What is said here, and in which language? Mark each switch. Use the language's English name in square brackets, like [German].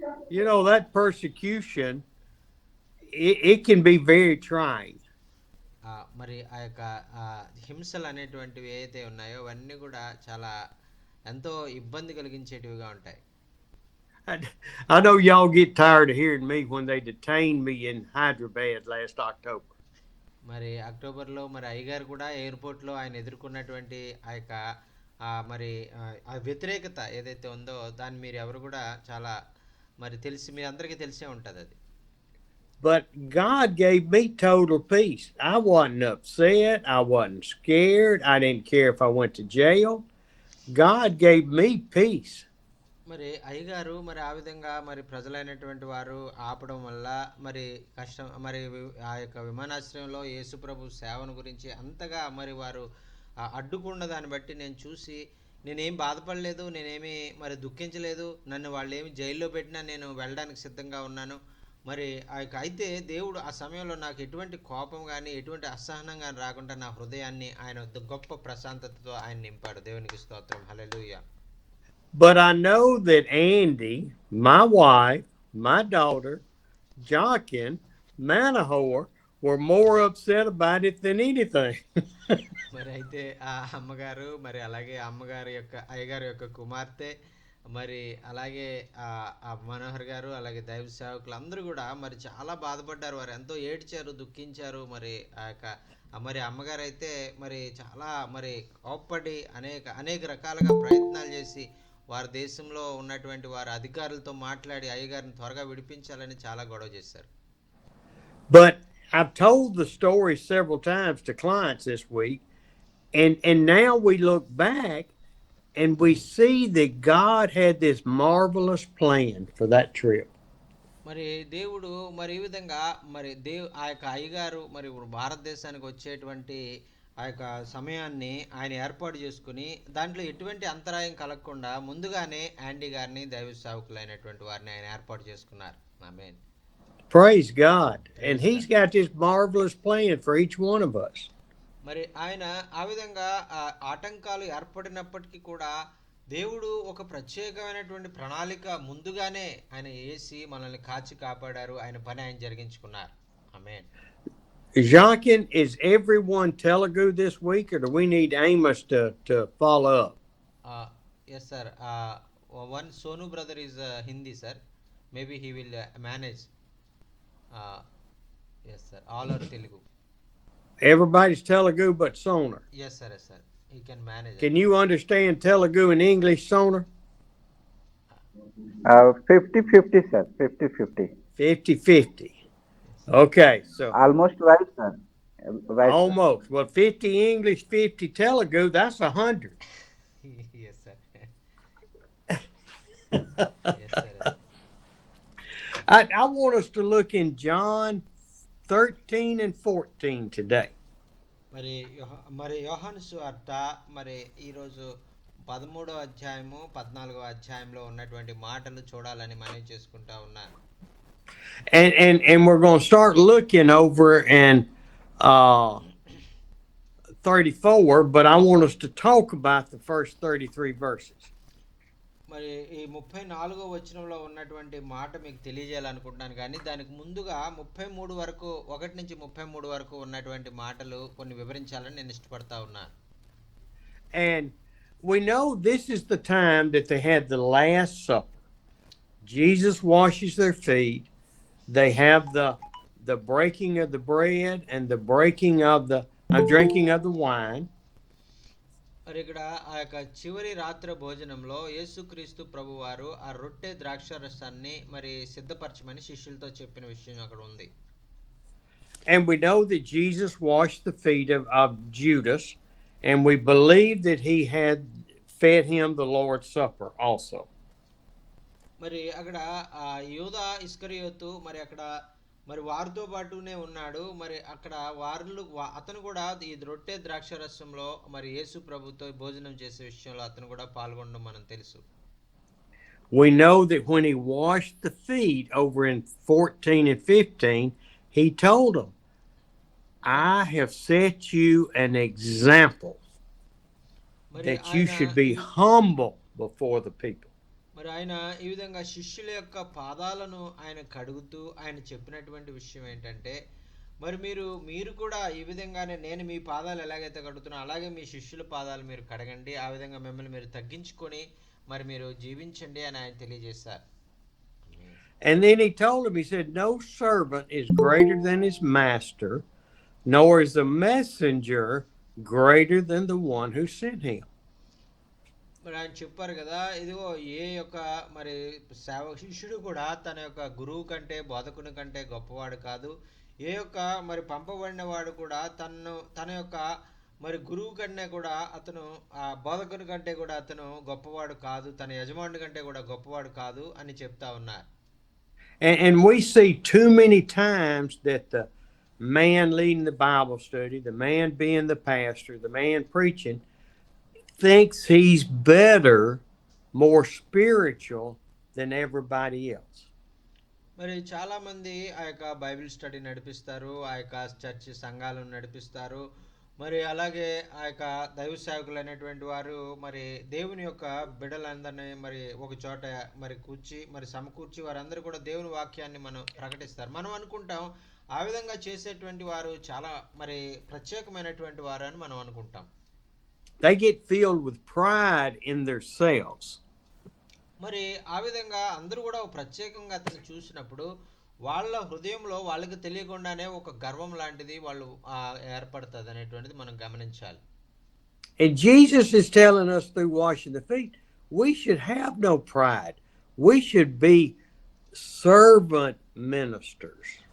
[English] You know, that persecution, it can be very trying. [Telugu] మరి ఆ యొక్క హింసలు అనేటువంటివి ఏవైతే ఉన్నాయో అవన్నీ కూడా చాలా ఎంతో ఇబ్బంది కలిగించేటివిగా ఉంటాయి. [English] I know y'all get tired of hearing me when they detained me in Hyderabad last October. [Telugu] మరి అక్టోబర్లో మరి అయ్యగారు కూడా ఎయిర్పోర్ట్లో ఆయన ఎదుర్కొన్నటువంటి ఆ యొక్క మరి ఆ వ్యతిరేకత ఏదైతే ఉందో దాన్ని మీరు ఎవరు కూడా చాలా మరి తెలిసి మీ అందరికీ తెలిసే ఉంటుంది అది. [English] But God gave me total peace. I wasn't upset. I wasn't scared. I didn't care if I went to jail. God gave me peace. [Telugu] మరి అయ్యగారు మరి ఆ విధంగా మరి ప్రజలైనటువంటి వారు ఆపడం వల్ల మరి కష్టం మరి ఆ యొక్క విమానాశ్రయంలో యేసుప్రభు సేవను గురించి అంతగా మరి వారు అడ్డుకున్న దాన్ని బట్టి నేను చూసి నేనేం బాధపడలేదు, నేనేమి మరి దుఃఖించలేదు. నన్ను వాళ్ళు ఏమి జైల్లో పెట్టినా నేను వెళ్ళడానికి సిద్ధంగా ఉన్నాను. మరి ఆ యొక్క అయితే దేవుడు ఆ సమయంలో నాకు ఎటువంటి కోపం కానీ ఎటువంటి అసహనం కానీ రాకుండా నా హృదయాన్ని ఆయన గొప్ప ప్రశాంతతతో ఆయన నింపాడు. దేవునికి స్తోత్రం. హల్లెలూయా. [English] But I know that Andy, my wife, my daughter, Joaquin, Manahoer were more upset about it than anything. [Telugu] మరి అయితే ఆ అమ్మగారు మరి అలాగే అమ్మగారి యొక్క అయ్యగారి యొక్క కుమార్తె మరి అలాగే ఆ మనోహర్ గారు అలాగే దైవ సేవకులు అందరూ కూడా మరి చాలా బాధపడ్డారు. వారు ఎంతో ఏడ్చారు, దుఃఖించారు. మరి ఆ యొక్క మరి అమ్మగారు అయితే మరి చాలా మరి కోప్పడి అనేక అనేక రకాలుగా ప్రయత్నాలు చేసి వారి దేశంలో ఉన్నటువంటి వారి అధికారులతో మాట్లాడి అయ్యగారిని త్వరగా విడిపించాలని చాలా గొడవ చేశారు. [English] But I've told the story several times to clients this week, and now we look back and we see that God had this marvelous plan for that trip. [Telugu] మరి దేవుడు మరి ఈ విధంగా మరి ఆ యొక్క అయ్యగారు మరి ఇప్పుడు భారతదేశానికి వచ్చేటువంటి ఆ యొక్క సమయాన్ని ఆయన ఏర్పాటు చేసుకుని దాంట్లో ఎటువంటి అంతరాయం కలగకుండా ముందుగానే యాండీ గారిని దైవ సేవకులైనటువంటి వారిని ఆయన ఏర్పాటు చేసుకున్నారు. ఆమేన్. [English] Praise God. And Praise He's got this marvelous plan for each one of us. [Telugu] మరి ఆయన ఆ విధంగా ఆటంకాలు ఏర్పడినప్పటికీ కూడా దేవుడు ఒక ప్రత్యేకమైనటువంటి ప్రణాళిక ముందుగానే ఆయన వేసి మనల్ని కాచి కాపాడారు. ఆయన పని ఆయన జరిగించుకున్నారు. ఆమేన్. [English] Jacquin, is everyone Telugu this week, or do we need Amos to follow up? Yes, sir. One Sonu brother is Hindi, sir. Maybe he will manage. Yes, sir. All are Telugu. Everybody's Telugu but Sonar. Yes, sir. Yes, sir. He can manage. Can you understand Telugu and English, Sonar? 50-50, sir. 50-50. 50-50. Okay, so Almost right, sir. Right, sir. almost. Well, 50 English, 50 Telugu, that's 100. Yes, sir. Yes, sir. I want us to look in John 13 and 14 today. [Telugu] మరి యోహాను సువార్త మరి ఈరోజు 13వ అధ్యాయము 14వ అధ్యాయంలో ఉన్నటువంటి మాటలు చూడాలని మనవి చేసుకుంటా ఉన్నాను. [English] And we're going to start looking over in 34, but I want us to talk about the first 33 verses. [Telugu] మరి ఈ 34వ వచనంలో ఉన్నటువంటి మాట మీకు తెలియజేయాలనుకుంటున్నాను, కానీ దానికి ముందుగా 33 వరకు 1 నుంచి 33 వరకు ఉన్నటువంటి మాటలు కొన్ని వివరించాలని నేను ఇష్టపడతా ఉన్నాను. [English] And we know this is the time that they had the Last Supper. Jesus washes their feet. They have the breaking of the bread and the breaking of the drinking of the wine. [Telugu] మరి ఇక్కడ ఆ యొక్క చివరి రాత్రి భోజనంలో యేసుక్రీస్తు ప్రభువారు ఆ రొట్టె ద్రాక్షారసాన్ని మరి సిద్ధపరచమని శిష్యులతో చెప్పిన విషయం అక్కడ ఉంది. [English] And we know that Jesus washed the feet of Judas, and we believe that he had fed him the Lord's Supper also. [Telugu] మరి అక్కడ ఆ యూదా ఇస్కరియోతు మరి అక్కడ మరి వారితో పాటునే ఉన్నాడు. మరి అక్కడ అతను కూడా ఈ రొట్టె ద్రాక్షారసంలో మరి యేసు ప్రభుతో భోజనం చేసే విషయంలో అతను కూడా పాల్గొనడం మనం తెలుసు. [English] We know that when he washed the feet over in 14 and 15, he told them, I have set you an example that you should be humble before the people. [Telugu] మరి ఆయన ఈ విధంగా శిష్యుల యొక్క పాదాలను ఆయన కడుగుతూ ఆయన చెప్పినటువంటి విషయం ఏంటంటే, మరి మీరు కూడా ఈ విధంగానే నేను మీ పాదాలు ఎలాగైతే కడుగుతున్నా అలాగే మీ శిష్యుల పాదాలు మీరు కడగండి, ఆ విధంగా మిమ్మల్ని మీరు తగ్గించుకొని మరి మీరు జీవించండి అని ఆయన తెలియజేశారు. [English] And then he told him, he said, no servant is greater than his master, nor is a messenger greater than the one who sent him. [Telugu] మరి ఆయన చెప్పారు కదా, ఇదిగో ఏ యొక్క మరి శిష్యుడు కూడా తన యొక్క గురువు కంటే బోధకుని కంటే గొప్పవాడు కాదు. ఏ యొక్క మరి పంపబడిన వాడు కూడా తన యొక్క మరి గురువు కంటే కూడా అతను ఆ బోధకుని కంటే కూడా అతను గొప్పవాడు కాదు, తన యజమానుడి కంటే కూడా గొప్పవాడు కాదు అని చెప్తా ఉన్నారు. [English] And we see too many times that the man leading the Bible study, the man being the pastor, the man preaching, thinks he's better, more spiritual than everybody else. [Telugu] మరి చాలా మంది ఆ యొక్క బైబిల్ స్టడీ నడిపిస్తారు, ఆ యొక్క church సంఘాలను నడిపిస్తారు, మరి అలాగే ఆ యొక్క దైవ సేవకులైనటువంటి వారు మరి దేవుని యొక్క బిడ్డలందరినీ మరి ఒక చోట మరి సమకూర్చి వారందరూ కూడా దేవుని వాక్యాన్ని మనం ప్రకటిస్తారు. మనం అనుకుంటాం ఆ విధంగా చేసేటువంటి వారు చాలా మరి ప్రత్యేకమైనటువంటి వారు అని మనం అనుకుంటాం. [English] They get filled with pride in themselves. [Telugu] మరి ఆ విధంగా అందరూ కూడా ప్రత్యేకంగా అతను చూసినప్పుడు వాళ్ళ హృదయంలో వాళ్ళకి తెలియకుండానే ఒక గర్వం లాంటిది వాళ్ళు ఏర్పడుతుంది అనేటువంటిది మనం గమనించాలి. [English] And Jesus is telling us through washing the feet, we should have no pride. We should be servant ministers.